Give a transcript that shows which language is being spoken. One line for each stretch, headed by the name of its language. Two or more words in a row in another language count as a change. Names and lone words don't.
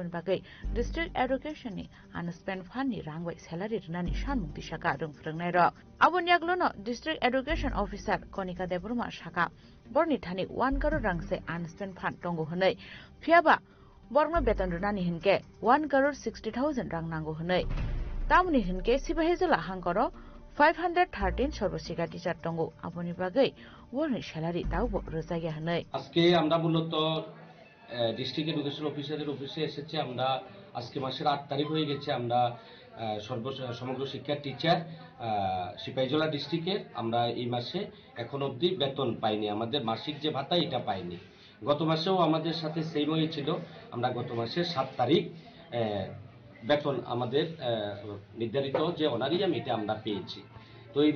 Bodo: बागै
English: district educationni unspent fundni
Bodo: रांबाय सेलारि रनानि सानमुं दिसाका रोंफोरोंनाय र आबुन यागलोनो
English: district education officer
Bodo: कनिका देबरुमा साका बरनि थानि 1 करोड़ रांसे
English: unspent fund
Bodo: दंगो हनै फियाबा बरनो बेतन रनानि हिनके 1 करोड़ 60,000 रां नांगौ हनै तामुनि हिनके सिबाहेजला हांकरो 513 सर्वशिक्षा टीचार दंगो आबुनि बागै बरनि सेलारि दाउबो रोजाया हनै
Bangla: আজকে আমরা মূলত
English: district education officerer
Bangla: অফিসে এসেছি আমরা আজকে মাসের 8 তারিখ হয়ে গেছে আমরা সমগ্র শিক্ষা টিচার সিপাহীজলা ডিস্ট্রিক্টের আমরা এই মাসে এখন অবধি বেতন পাইনি আমাদের মাসিক যে ভাতা এটা পাইনি গত মাসেও আমাদের সাথে সেম হয়েছিল আমরা গত মাসের 7 তারিখ বেতন আমাদের নির্ধারিত যে অনারিয়াম এটা আমরা পেয়েছি তো এই